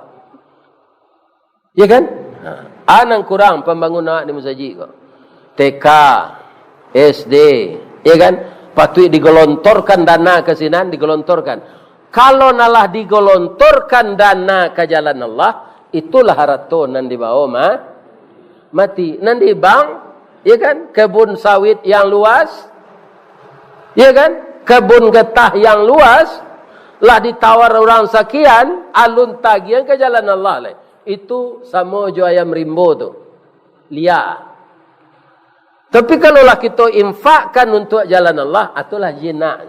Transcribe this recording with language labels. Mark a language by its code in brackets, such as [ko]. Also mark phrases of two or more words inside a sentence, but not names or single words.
[id] Ya kan? [min] Anang kurang pembangunan di masjid kok. [id] TK, SD, ya kan? Patut digelontorkan dana ke sini, digelontorkan. [min] Kalau nalah digelontorkan dana ke jalan Allah, itulah harato nan dibawa mati. Nan di bank, [id] ya kan? Kebun sawit yang luas, ya kan? [min] Kebun getah yang luas lah ditawar orang sekian alun tagihan ke jalan Allah lah. Itu sama jo ayam rimbo tu. Lia. [id] Tapi kalau lah kita infakkan untuk jalan Allah, itulah jinak.